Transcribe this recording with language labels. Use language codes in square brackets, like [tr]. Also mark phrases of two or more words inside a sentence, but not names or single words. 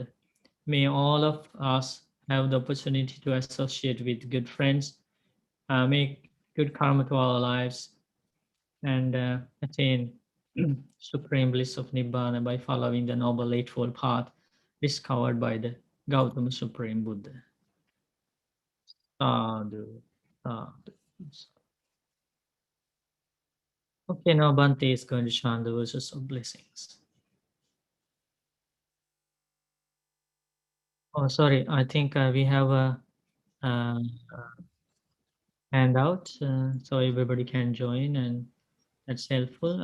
[en] May all of us have the opportunity to associate with good friends, make good karma to our lives, and attain supreme bliss of Nibbana by following the Noble Eightfold Path discovered by the Gautama Supreme Buddha. [pi] Sadhu, sadhu. [en] Okay, now Bhante is going to chant the verses of blessings. Oh, sorry. I think we have a uh, handout, so everybody can join, and that's helpful.